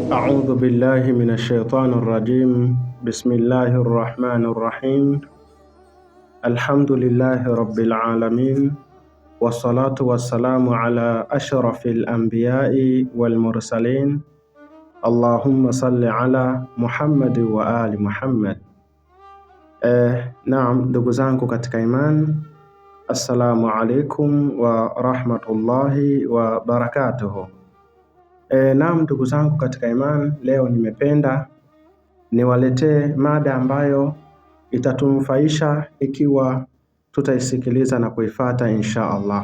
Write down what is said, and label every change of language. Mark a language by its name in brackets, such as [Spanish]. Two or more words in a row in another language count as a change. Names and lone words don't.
[Arabic] أعوذ بالله من الشيطان الرجيم. بسم الله الرحمن الرحيم. الحمد لله رب العالمين، والصلاة والسلام على أشرف الأنبياء والمرسلين. اللهم صل على محمد وآل محمد. [Swahili] Naam, ndugu zangu katika imani, [Arabic] السلام عليكم ورحمة الله وبركاته. [Swahili] Naam, ndugu zangu katika imani, leo nimependa niwaletee mada ambayo itatunufaisha ikiwa tutaisikiliza na kuifuata [Arabic] إن شاء الله.